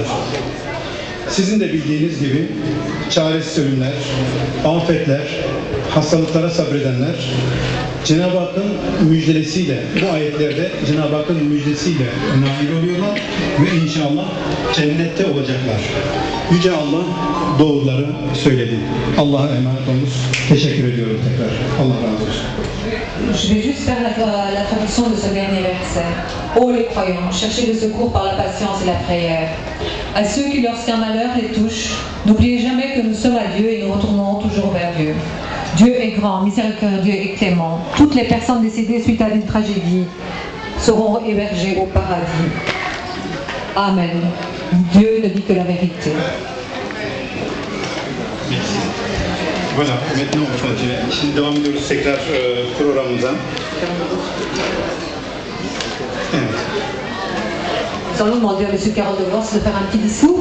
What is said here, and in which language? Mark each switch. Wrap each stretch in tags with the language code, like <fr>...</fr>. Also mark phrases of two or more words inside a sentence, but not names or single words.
<tr>Sizin de bildiğiniz gibi çaresiz ölümler, afetler, hastalıklara sabredenler Cenab-ı Hakk'ın müjdelesiyle, bu ayetlerde Cenab-ı Hakk'ın müjdesiyle nail oluyorlar ve inşallah cennette olacaklar. Yüce Allah doğruları söyledi. Allah'a emanet olunuz. Teşekkür ediyorum tekrar. Allah razı olsun.</tr> <fr>Je vais juste faire la traduction de ce dernier verset. Ô les croyants, cherchez le secours par la patience et la prière. À ceux qui, lorsqu'un malheur les touche, n'oubliez jamais que nous sommes à Dieu et nous retournons toujours vers Dieu. Dieu est grand, miséricordieux et clément. Toutes les personnes décédées suite à une tragédie seront hébergées au paradis. Amen. Dieu ne dit que la vérité. Merci. Voilà, maintenant</fr> <tr>şimdi devam ediyoruz tekrar programımıza. Evet.</tr> <fr>Nous allons demander à M. Carole de Vence de faire un petit discours.</fr>